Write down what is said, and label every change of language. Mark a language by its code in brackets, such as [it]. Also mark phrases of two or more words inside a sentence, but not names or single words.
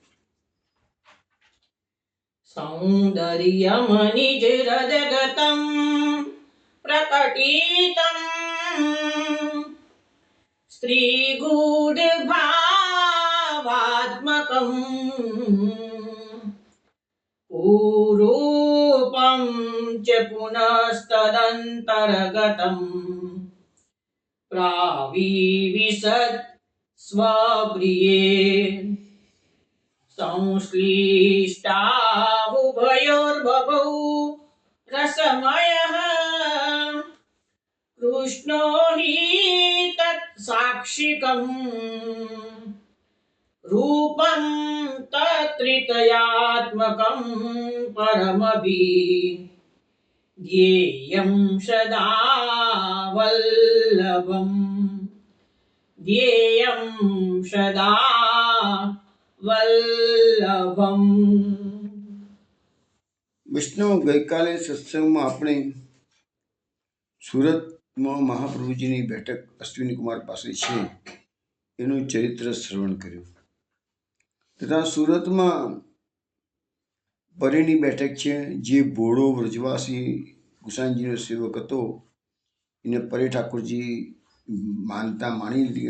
[sa] સૌંદર્યમનિજ હૃદગતં પ્રકટિतं સ્ત્રીગૂઢભાવાત્મકં પૂરૂપં ચ પુનસ્તદંતર્ગतं પ્રાવિવિશદ સ્વપ્રિયે संश्लिष्टावुभयोर्बभौ रसमयः कृष्णो हि तत्साक्षिकम् रूपं तत्त्रितयात्मकं परमभि ध्येयं सदा वल्लभम् ध्येयं सदा વલ્લભમ. [gu] વૈષ્ણવ, ગઈકાલે સત્સંગમાં આપણે સુરતમાં મહાપ્રભુજીની બેઠક અશ્વિની કુમાર પાસે છે એનું ચરિત્ર શ્રવણ કર્યું તથા સુરતમાં પરેની બેઠક છે, જે ભોળો વ્રજવાસી ગુસાઈજીનો સેવક હતો એને પરે ઠાકોરજી માનતા માની લીધી.